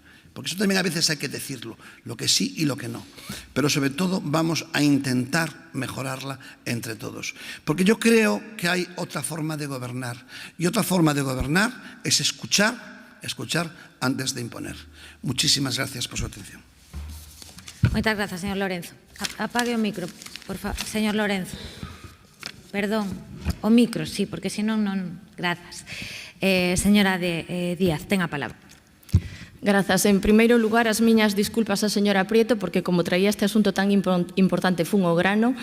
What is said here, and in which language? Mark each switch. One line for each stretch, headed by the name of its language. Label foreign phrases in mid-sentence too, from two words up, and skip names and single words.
Spanish: Porque eso también a veces hay que decirlo, lo que sí y lo que no. Pero sobre todo vamos a intentar mejorarla entre todos. Porque yo creo que hay otra forma de gobernar. Y otra forma de gobernar es escuchar antes de imponer. Muchísimas gracias por su atención.
Galician: Moitas grazas, señor Lorenzo. Apague o micro, por favor. Señor Lorenzo. Perdón, o micro, sí, porque senón non... Grazas. Señora Díaz, ten a palabra. Grazas. En primeiro lugar, as miñas disculpas á señora Prieto, porque como traía este asunto tan importante fun ao grano.